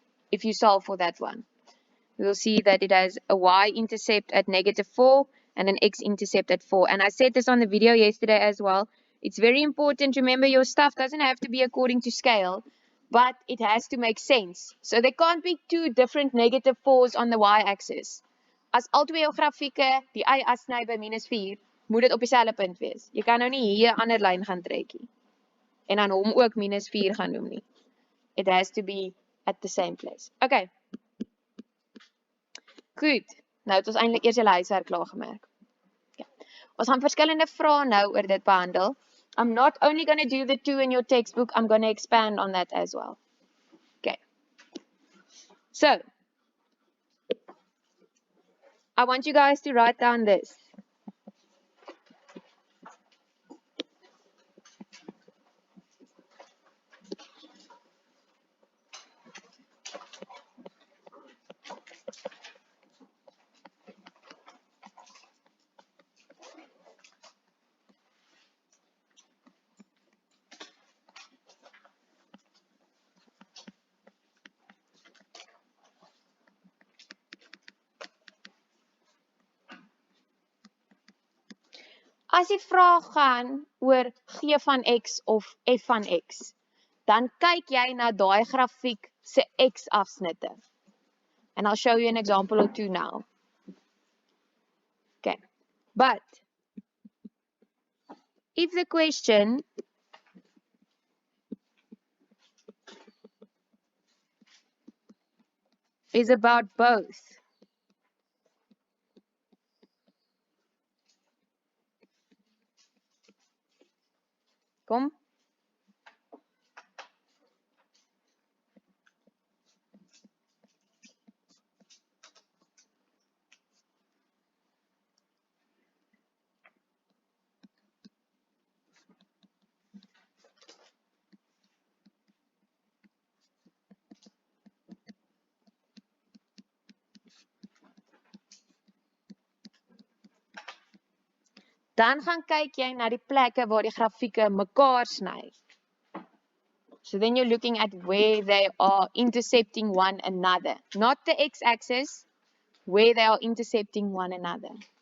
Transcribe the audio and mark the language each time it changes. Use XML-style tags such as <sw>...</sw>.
<en>If you solve for that one, we will see that it has a y-intercept at negative 4 and an x-intercept at 4. And I said this on the video yesterday as well. It's very important. Remember, your stuff doesn't have to be according to scale, but it has to make sense. So there can't be two different negative 4s on the y-axis.</en> <af>As al twee jou grafieke die y afsny by minus 4, moet dit op dieselfde punt wees. Jy kan nou nie hier 'n ander lyn gaan trekkie. En dan hom ook minus 4 gaan noem nie.</af> <en>It has to be at the same place. Okay.</en> <af>Goed. Nou het ons eintlik eers die huiswerk klaar gemerk. Okay. Ons gaan verskillende vrae nou oor dit behandel.</af> <en>I'm not only going to do the 2 in your textbook, I'm going to expand on that as well. Okay. So, I want you guys to write down this.</en> <af>As die vraag gaan oor g van x of f van x, dan kyk jy na daai grafiek se x-afsnitte.</af> <en>And I'll show you an example or two now. Okay, but if the question is about both, kom.</en> <af>Dan gaan kyk jy na die plekke waar die grafieke mekaar sny.</af> <en>So then you're looking at where they are intercepting one another. Not the x-axis, where they are intercepting one another.</en>